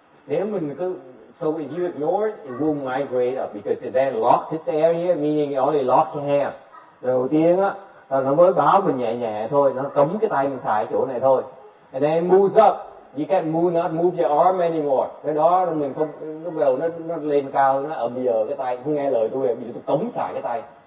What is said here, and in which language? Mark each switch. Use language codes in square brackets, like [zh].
[vi] Nếu mình cứ, [en] so if you ignore it, it will migrate up, because it then locks this area, meaning it only locks your hand. [vi] Đầu tiên á, nó mới báo mình nhẹ nhẹ thôi, nó cấm cái tay mình xài chỗ này thôi. [en] And then it moves up. You can't not move your arm anymore. [vi] Cái đó mình không, lúc đầu nó lên cao, nó ở bây giờ cái tay không nghe lời tôi, bây giờ tôi cấm xài cái tay.